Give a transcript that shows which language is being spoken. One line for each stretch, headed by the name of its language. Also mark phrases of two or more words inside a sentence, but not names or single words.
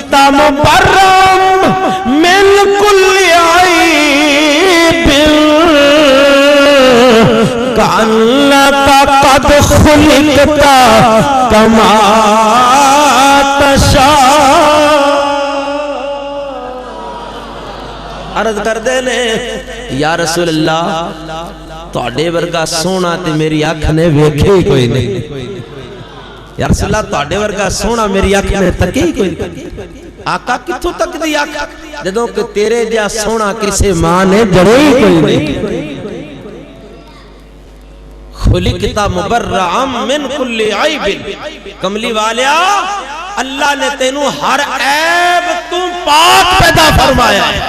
Arabic: مبرم من كل عيب كأنك قد خلقت كما تشاء.
Punjabi: عرض کر دے نے
Arabic: یا رسول اللہ
Punjabi: تواڈے ورگا سونا تے میری اکھ نے ویکھے ہی کوئی نہیں.
Arabic: یا رسول اللہ
Punjabi: تواڈے ورگا سونا میری اکھ نے تکے ہی کوئی نہیں. آقا کتھوں تک دی اکھ جدوں کہ تیرے جا سونا کسے ماں نے جڑے ہی کوئی نہیں.
Arabic: خلقت مبرعا من کل عیب.
Punjabi: کملی والیا اللہ نے تینوں ہر عیب تو پاک پیدا فرمایا ہے.